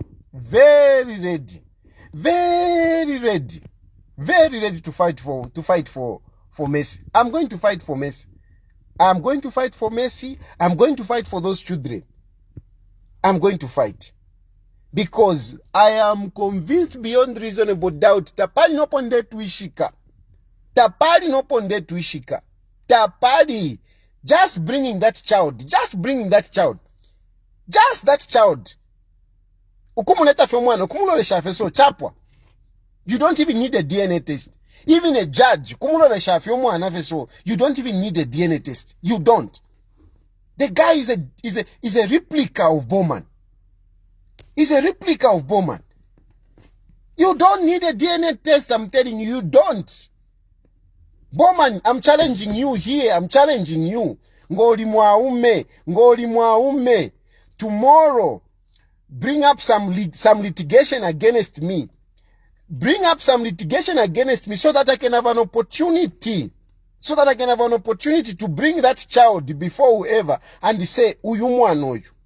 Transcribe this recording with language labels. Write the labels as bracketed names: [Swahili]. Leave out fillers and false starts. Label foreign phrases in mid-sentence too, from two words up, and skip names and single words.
[English] Very ready to fight for Messi. I'm going to fight for Messi. I'm going to fight for Messi. I'm going to fight for those children. I'm going to fight. Because I am convinced beyond reasonable doubt. [Bemba] Tapali no ponde tuishika. Tapali. [English] Just bringing that child. Just that child. You don't even need a DNA test. Even a judge, you don't even need a DNA test. You don't. The guy is a replica of Bowman. He's a replica of Bowman. You don't need a DNA test, I'm telling you, you don't. Bowman, I'm challenging you here. I'm challenging you. [Bemba] Ngoli mwaume. [English] Tomorrow, bring up some litigation against me. Bring up some litigation against me so that I can have an opportunity. So that I can have an opportunity to bring that child before whoever and say, Umwana.